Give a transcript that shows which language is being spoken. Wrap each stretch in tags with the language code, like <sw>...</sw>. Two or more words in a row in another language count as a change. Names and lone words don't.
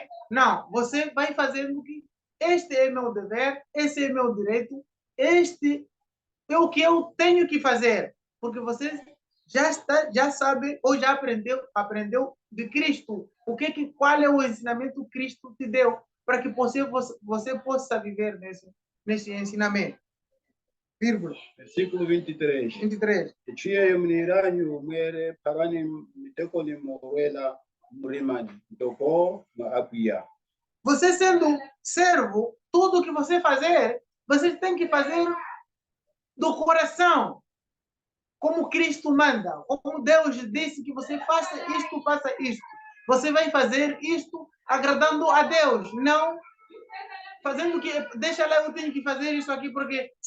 <pt>Não, você vai fazendo que este é meu dever, esse é meu direito, este é o que eu tenho que fazer, porque você já sabe ou já aprendeu de Cristo. Qual é o ensinamento que Cristo te deu para que você possa viver nesse ensinamento. vírgula, Versículo 23. 23.</pt> <vmw>Tia yomniranyu mwere parani mitekoni moela murimani. Toko maapia.</vmw> <pt>Você sendo servo, tudo que você fazer, você tem que fazer do coração, como Cristo manda, como Deus disse que você faça isto, faça isto. Você vai fazer isto agradando a Deus, não fazendo que, deixa lá, eu tenho que fazer isso aqui, porque se</pt>